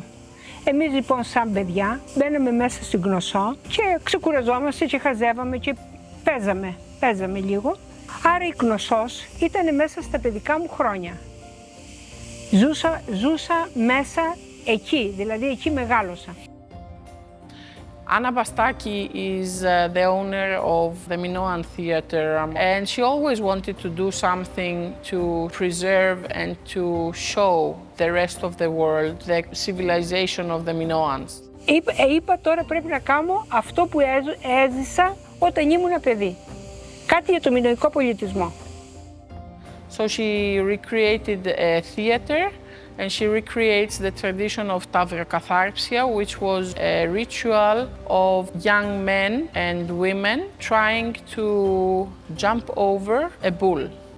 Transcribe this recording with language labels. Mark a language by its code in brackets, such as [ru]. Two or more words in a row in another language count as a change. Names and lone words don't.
[el] Εμείς λοιπόν σαν παιδιά μπαίναμε μέσα στην Κνωσσό και ξεκουραζόμαστε και χαζεύαμε και παίζαμε λίγο. Άρα η Κνωσσός ήταν μέσα στα παιδικά μου χρόνια. Ζούσα μέσα εκεί, δηλαδή εκεί μεγάλωσα. [en] Anna Bastaki is the owner of the Minoan Theatre, and she always wanted to do something to preserve and to show the rest of the world the civilization of the Minoans. [el] Είπα τώρα πρέπει να κάνω αυτό που έζησα όταν ήμουν παιδί. Κάτι για το μινωικό πολιτισμό. [en] So she recreated a theater and she recreates the tradition of Tavrokatharpsia, which was a ritual of young men and women trying to jump over a bull.